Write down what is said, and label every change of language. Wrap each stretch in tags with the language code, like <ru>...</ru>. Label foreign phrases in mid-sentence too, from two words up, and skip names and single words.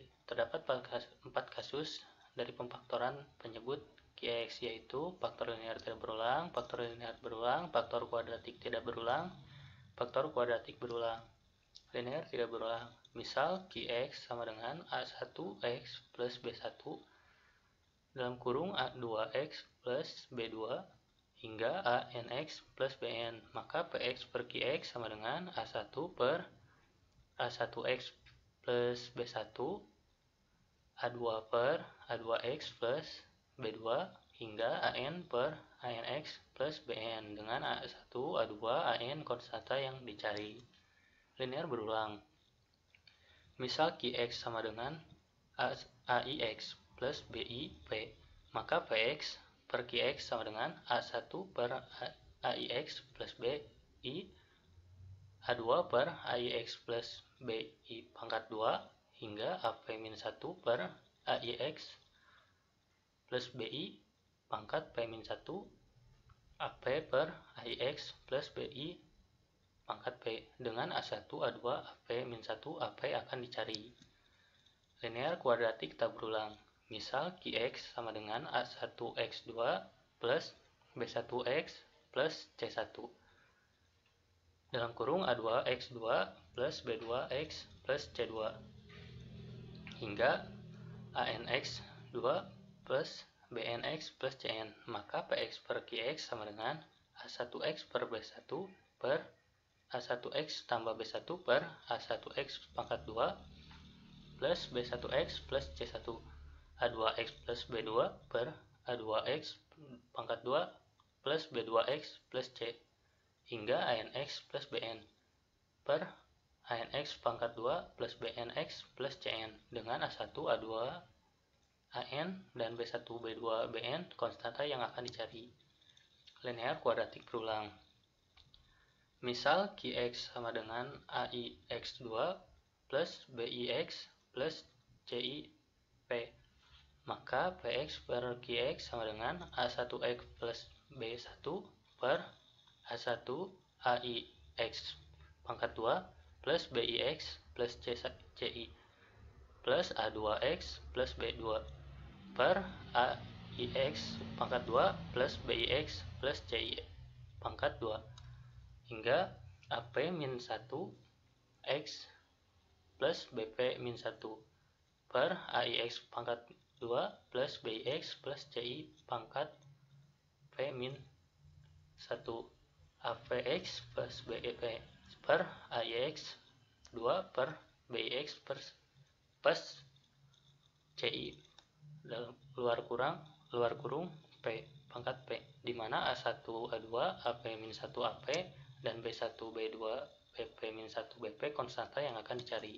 <id>Terdapat 4 kasus dari pemfaktoran penyebut Qx, yaitu faktor linear tidak berulang, faktor linear berulang, faktor kuadratik tidak berulang, faktor kuadratik berulang. Linear tidak berulang. Misal Qx sama dengan A1x plus B1 dalam kurung A2x plus B2 hingga ANX plus BN. Maka Px per Qx sama dengan A1 per A1x plus B1 A2 per A2x plus B2 hingga AN per ANX plus BN dengan A1, A2, AN konstanta yang dicari. Linear berulang. Misal Qx sama dengan AIX plus BIP, maka Px per Qx sama dengan A1 per AIX plus BI, A2 per AIX plus BI pangkat 2 hingga AP-1 per AIX plus BI pangkat P-1 AP per AIX plus BI pangkat P. Dengan A1, A2, AP-1, AP akan dicari. Linear kuadratik tak berulang. Misal Qx sama dengan A1x2 plus B1x plus C1 dalam kurung A2x2 plus B2x plus C2 hingga ANX2 plus BNX plus CN. Maka Px per Qx sama dengan A1x per B1 per A1x tambah B1 per A1x pangkat 2 plus B1x plus C1, A2x plus B2 per A2x pangkat 2 plus B2X plus C hingga ANX plus BN per ANX pangkat 2 plus BNX plus CN dengan A1, A2, AN, dan B1, B2, BN konstanta yang akan dicari. Linear kuadratik berulang. Misal Qx sama dengan AIX2 plus BIX plus CIP. Maka Px per Qx sama dengan A1X plus B1 per A1 AIX pangkat 2 plus BIX plus CI plus A2X plus B2 per AIX pangkat 2 plus BIX plus CI pangkat 2 hingga AP-1 X plus BP-1 per AIX pangkat 2 plus BIX plus CI pangkat P-1 AVX plus BEP per AIX 2 per BIX plus CI dalam luar kurung P pangkat P, di mana A1 A2 AP-1 AP dan B1 B2 BP-1 BP konstanta yang akan dicari.</id>